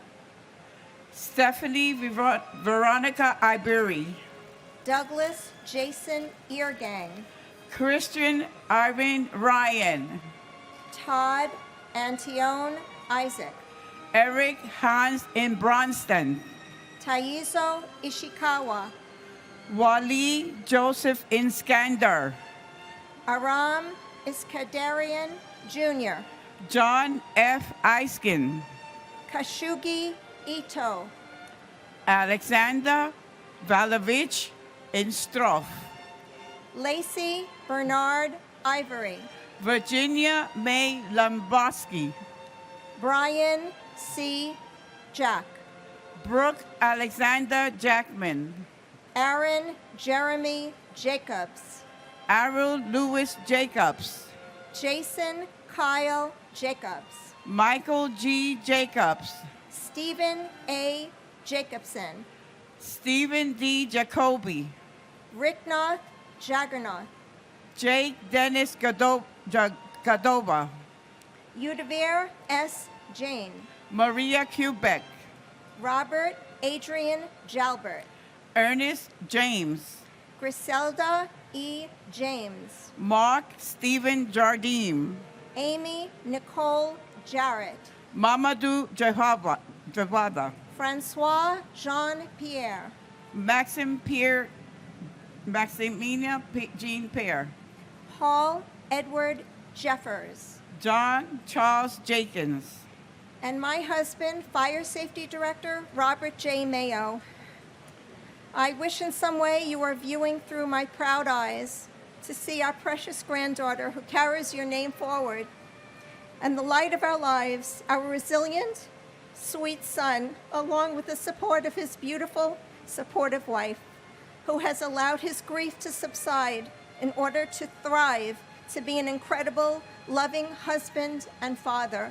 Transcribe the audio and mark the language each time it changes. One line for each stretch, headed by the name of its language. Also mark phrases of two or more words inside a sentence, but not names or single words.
English: Stephanie Veronica Iberi, Douglas Jason Eargang, Christian Irving Ryan, Todd Antione Isaac, Eric Hans in Bronston, Taizo Ishikawa, Wally Joseph Inskander, Aram Iskandarian Jr., John F. Eiskin, Kashugi Ito, Alexander Valovich Instroff, Lacey Bernard Ivory, Virginia May Lomboski, Brian C. Jack, Brooke Alexander Jackman, Aaron Jeremy Jacobs, Arul Lewis Jacobs, Jason Kyle Jacobs, Michael G. Jacobs, Stephen A. Jacobson, Stephen D. Jacoby, Ricknoth Jaggernoth, Jake Dennis Gadova, Udavir S. Jane, Maria Quebec, Robert Adrian Jalbert, Ernest James, Griselda E. James, Mark Stephen Jardim, Amy Nicole Jarrett, Mamadou Javada, Francois Jean Pierre, Maximina Jean Pierre, Paul Edward Jeffers, John Charles Jenkins, and my husband, Fire Safety Director Robert J. Mayo. I wish in some way you are viewing through my proud eyes to see our precious granddaughter who carries your name forward, and the light of our lives, our resilient, sweet son, along with the support of his beautiful, supportive wife, who has allowed his grief to subside in order to thrive, to be an incredible, loving husband and father.